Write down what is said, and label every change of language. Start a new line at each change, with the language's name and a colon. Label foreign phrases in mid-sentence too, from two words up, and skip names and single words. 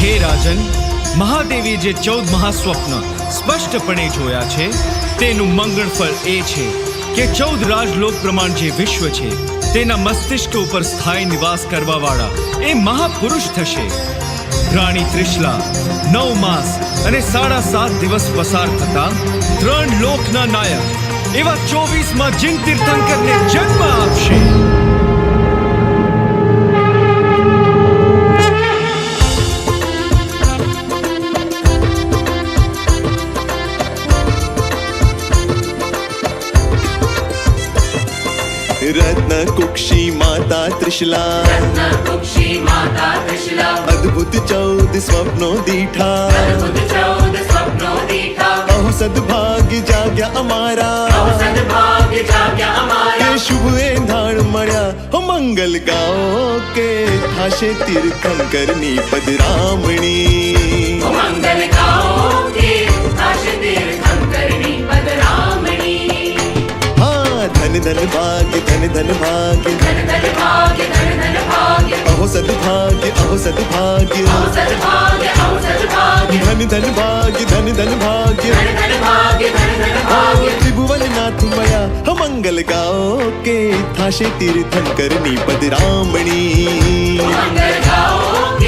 Gujarati: હે રાજન, મહાદેવી જે 14 મહાસ્વપ્ન સ્પષ્ટપણે જોયા છે તેનું મંગળ ફળ એ છે કે 14 રાજલોક પ્રમાણ જે વિશ્વ છે તેના મસ્તિષ્ક ઉપર સ્થાયી નિવાસ કરવા વાળા એ મહાપુરુષ થશે. રાણી ત્રિશલા 9 માસ અને 7.5 દિવસ પસાર થતા 3 લોકના નાયક એવા 24માં જીન તીર્થંકરને જન્મ આપશે. રત્ન કુક્ષી માતા ત્રિશલા, અદ્ભુત 14 સ્વપ્નો દીઠા, અહો સદ્ભાગ્ય જાગ્યા અમારા, કે શુભ એંધાણ મળ્યા હો મંગલ ગાઓ કે થાશે તીર્થંકરની પદરામણી. ધન ધન ભાગ્ય ધન ધન ભાગ્ય અહો સદ્ભાગ્ય અહો સદ્ભાગ્ય ધન ધન ભાગ્ય ધન ધન ભાગ્ય ત્રિભુવન નાથ મયા મંગળ ગાઓ કે થાશે तीर्थंकરની પદરામણી.